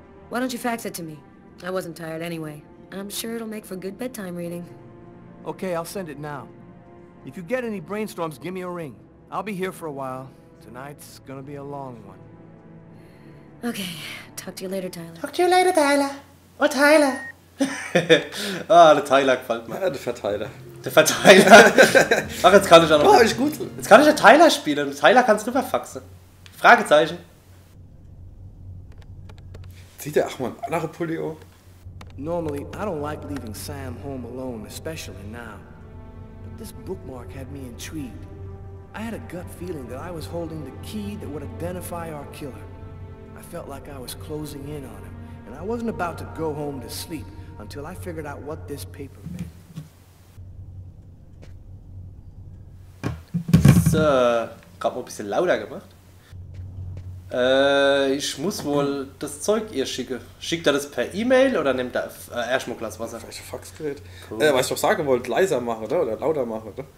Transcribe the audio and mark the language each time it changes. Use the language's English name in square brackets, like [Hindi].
[English] Why don't you fax it to me? I wasn't tired anyway. I'm sure it'll make for good bedtime reading. Okay, I'll send it now. If you get any brainstorms, give me a ring. I'll be here for a while. Tonight's gonna be a long one. Okay, talk to you later, Tyler. Talk to you later, Tyler. Oh, Tyler. [German] Ah, der Tyler gefällt mir. Ja, der Verteiler. Der Verteiler. Ach, jetzt kann ich auch noch. Oh, ist gut. Jetzt kann ich ja Tyler spielen. Tyler kannst du rüberfaxen. Fragezeichen. Sieht der auch mal ein anderer Pulli auf? [English] Normally, I don't like leaving Sam home alone, especially now. But this bookmark had me intrigued. I had a gut feeling that I was holding the key that would identify our killer. I felt like I was closing in on him, and I wasn't about to go home to sleep until I figured out what this paper meant. [German] So, gerade mal ein bisschen lauter gemacht. Ich muss wohl das Zeug ihr schicken. Schickt er das per E-Mail oder nimmt er erstmal Glas Wasser? Vielleicht ein Faxgerät. [English] Cool. [German] Was ich doch sagen wollte, leiser machen, oder lauter machen, oder?